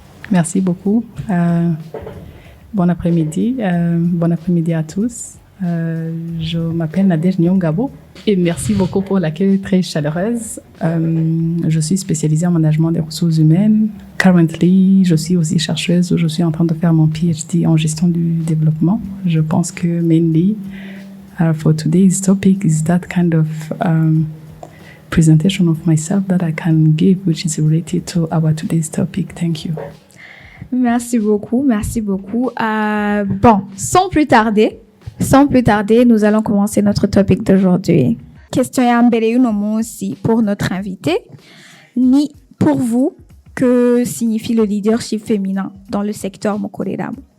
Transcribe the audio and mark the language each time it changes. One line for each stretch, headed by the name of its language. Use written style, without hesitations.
French: Merci beaucoup. Bon après-midi à tous. Je m'appelle Nadège Nyongabo et merci beaucoup pour l'accueil très chaleureuse. Je suis spécialisée en management des ressources humaines. Currently, je suis aussi chercheuse. Je suis en train de faire mon PhD en gestion du développement. Je pense que
English: mainly for today's topic is that kind of presentation of myself that I can give, which is related to our today's topic. Thank you.
French: Merci beaucoup. Bon, sans plus tarder, nous allons commencer notre topic d'aujourd'hui. Question
Kinyarwanda: ya mbere y'uno munsi
French: pour notre invité. Ni pour vous, que signifie le leadership féminin dans le secteur Mokoreramu?